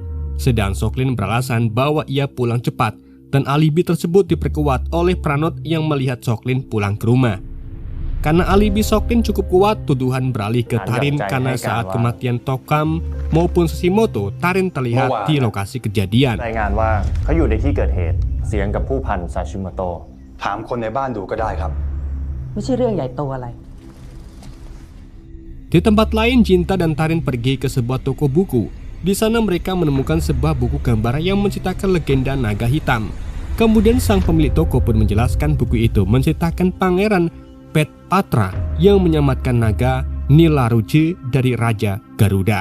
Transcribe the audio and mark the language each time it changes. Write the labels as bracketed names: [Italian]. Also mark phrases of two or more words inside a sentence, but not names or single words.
[Indonesian] Sedang Soklin beralasan bahwa ia pulang cepat, dan alibi tersebut diperkuat oleh Pranot yang melihat Soklin pulang ke rumah. Karena alibi Soklin cukup kuat, tuduhan beralih ke Tarin karena saat kematian Tokam maupun Sashimoto, Tarin terlihat di lokasi kejadian. [Thai] รายงานว่าเขาอยู่ในที่เกิดเหตุเสียงกับผู้พันซาชิโมโตะ ถามคนในบ้านดูก็ได้ครับ ไม่ใช่เรื่องใหญ่โตอะไร [Indonesian] Di tempat lain, Jinta dan Tarin pergi ke sebuah toko buku. Di sana mereka menemukan sebuah buku gambar yang menceritakan legenda naga hitam. Kemudian sang pemilik toko pun menjelaskan buku itu menceritakan pangeran Petpatra yang menyamatkan naga Nilaruja dari Raja Garuda.